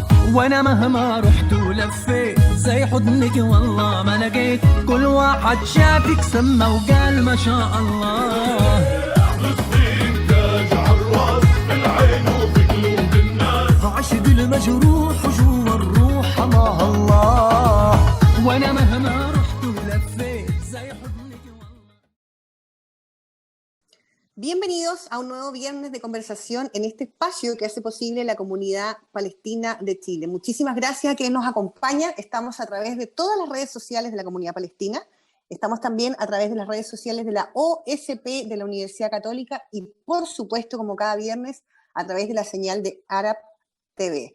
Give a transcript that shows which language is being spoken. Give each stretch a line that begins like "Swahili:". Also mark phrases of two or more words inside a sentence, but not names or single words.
Arabic: وانا مهما رحت ولفيت زي حضنك والله ما لقيت، كل واحد شافك سمى وقال ما شاء الله. فلسطين تاج عالراس، في العين وفي قلوب الناس، عشق المجروح وجوا الروح مع الله. وانا مهما رحت ولفيت زي حضنك والله.
Spanish: Bienvenidos a un nuevo viernes de conversación en este espacio que hace posible la comunidad palestina de Chile. Muchísimas gracias a quienes nos acompañan. Estamos a través de todas las redes sociales de la comunidad palestina. Estamos también a través de las redes sociales de la OSP de la Universidad Católica y, por supuesto, como cada viernes, a través de la señal de Arab TV.